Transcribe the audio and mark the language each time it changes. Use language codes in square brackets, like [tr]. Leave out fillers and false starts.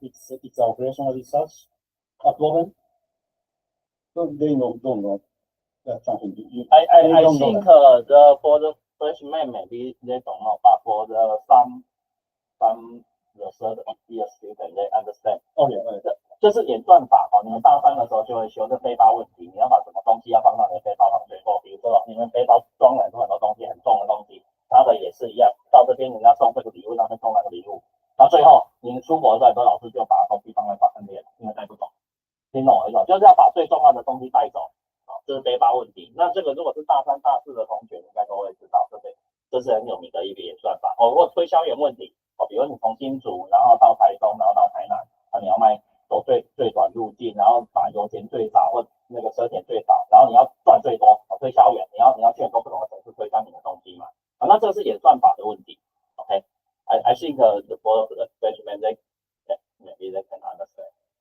[en] It's an operational research problem. So they don't know that something. I think for the freshman maybe they don't know, but for the some the third year student they understand. [zh] 就是演算法你们大三的时候就会修这背包问题，你要把什么东西要放到你的背包上最后，比如说你们背包装了很多东西，很重的东西，它的也是一样，到这边人家送这个礼物，那边送那个礼物，然后最后你们出国的时候，很多老师就把东西放在旁边，因为带不懂，听懂我意思？就是要把最重要的东西带走，这是背包问题。那这个如果是大三、大四的同学，应该都会知道，这是很有名的一个演算法。如果推销员问题，比如你从新竹，然后到台中，然后到台南，你要走最短路径，然后把油钱最少或那个车钱最少，然后你要赚最多。推销员你要去很多不同的城市推销你的东西嘛。那这个是演算法的问题。 [en] I think the freshmen maybe they can understand.